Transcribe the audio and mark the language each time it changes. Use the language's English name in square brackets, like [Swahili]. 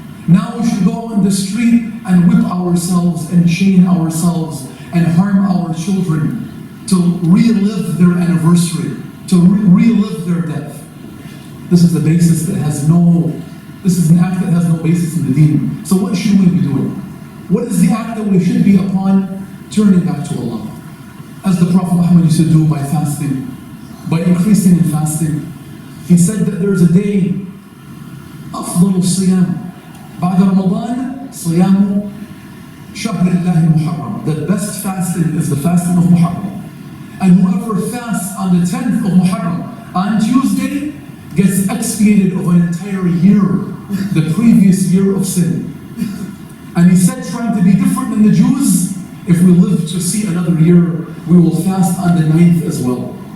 [English] Now we should go on the street and whip ourselves and chain ourselves and harm our children to relive their anniversary, to relive their death. This is the basis that has no, this is an act that has no basis in the deen. So what should we be doing? What is the act that we should be upon? Turning back to Allah. As the Prophet Muhammad used to do by fasting, by increasing in fasting. He said that there's a day, [Arabic] أفضل الصيام بعد رمضان صيام شهر الله المحرم. [English] The best fasting is the fasting of Muharram. And whoever fasts on the 10th of Muharram, on Tuesday, gets expiated of an entire year, the previous year of sin. And he said, trying to be different than the Jews, if we live to see another year, we will fast on the 9th as well.